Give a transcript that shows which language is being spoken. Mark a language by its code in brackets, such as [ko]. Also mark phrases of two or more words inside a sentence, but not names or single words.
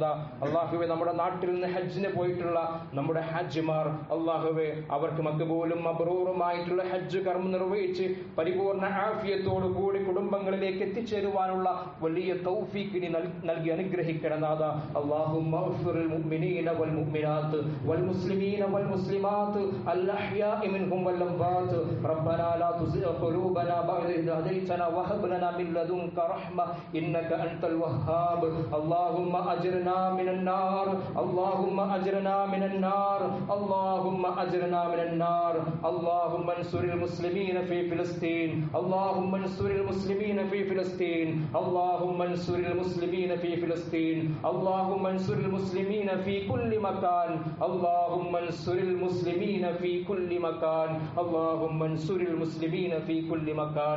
[ml] അള്ളാഹുവെ, നമ്മുടെ നാട്ടിൽ നിന്ന് ഹജ്ജിന് പോയിട്ടുള്ള നമ്മുടെ ഹജ്ജിമാർ, അള്ളാഹുവെ, അവർക്ക് മഖ്ബൂലും മബ്റൂറുമായിട്ടുള്ള ഹജ്ജ് കർമ്മം നിർവഹിച്ച് പരിപൂർണ ആഫിയത്തോടു കൂടി കുടുംബങ്ങളിലേക്ക് എത്തിച്ചേരുവാനുള്ള വലിയ തൗഫീഖ് നൽകി അനുഗ്രഹിക്കണം നാഥ. [ar] اللهم اغفر للمؤمنين والمؤمنات والمسلمين والمسلمات الأحياء منهم والأموات. ربنا لا تزغ قلوبنا بعد إذ هديتنا وهب لنا من لدنك رحمة إنك أنت الوهاب. اللهم أجرنا من النار، اللهم أجرنا من النار، اللهم أجرنا من النار. اللهم انصر المسلمين في فلسطين، اللهم انصر المسلمين في فلسطين، اللهم انصر المسلمين في فلسطين، اللهم انصر المسلمين في كل مكان، اللهم انصر المسلمين في كل مكان، اللهم انصر المسلمين في كل مكان.